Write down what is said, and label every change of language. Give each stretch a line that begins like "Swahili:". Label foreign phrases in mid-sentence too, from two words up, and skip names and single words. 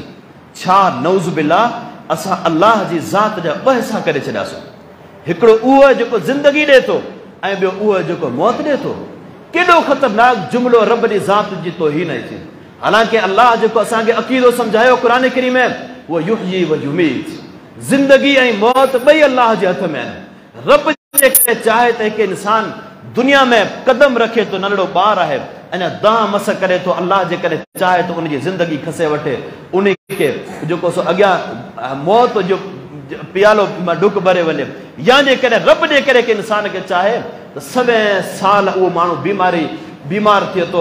Sindhi: छा
Arabic: نعوذ بالله,
Sindhi: असां अलाह जी ज़ात जा ॿ हिसा करे छॾियासीं। हिकिड़ो उहो जेको ज़िंदगी ॾिए थो ऐं ॿियो उहो जेको मौत ॾिए थो। केॾो ख़तरनाक जुमिलो रब जी ज़ात जी तौहीन आहे थी। हालांकि अलाह जेको असांखे अक़ीदो सम्झायो क़ुरान करीम में, उहो
Arabic: يحيي ويميت,
Sindhi: ज़िंदगी ऐं मौत ॿई अलाह जे हथ में आहिनि। रब जेकॾहिं चाहे त हिकु इंसान दुनिया में क़दम रखे थो, नंढड़ो ॿारु आहे अञा दाह मस करे थो, अलाह जेकॾहिं चाहे त उनजी ज़िंदगी खसे वठे, उन खे जेको सो अॻियां मौत जो पियालो डुक भरे वञे, या जेकॾहिं रब जेकॾहिं के इंसान खे चाहे त सवे साल उहो माण्हू बीमार थिए थो।